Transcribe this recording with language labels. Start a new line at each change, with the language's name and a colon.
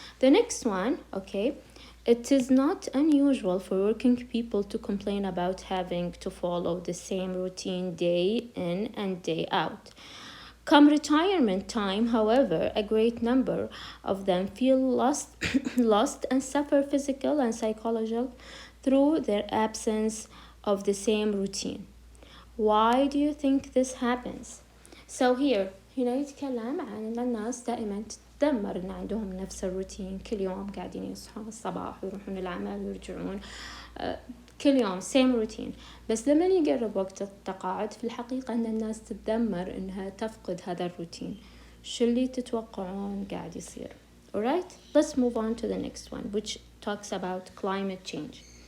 English: The next one, okay. It is not unusual for working people to complain about having to follow the same routine day in and day out. Come retirement time, however, a great number of them feel lost, lost and suffer physical and psychological through their absence of the same routine. Why do you think this happens? So here
Arabic: هنا يتكلم عن أن الناس دائما تتذمر أن عندهم نفس الروتين، كل يوم قاعدين يصحون الصباح ويروحون العمل ويرجعون كل يوم
English: same routine.
Arabic: بس لما يقرب وقت التقاعد في الحقيقة أن الناس تتذمر أنها تفقد هذا الروتين. شو اللي تتوقعون قاعد يصير؟
English: Alright, let's move on to the next one, which talks about climate change.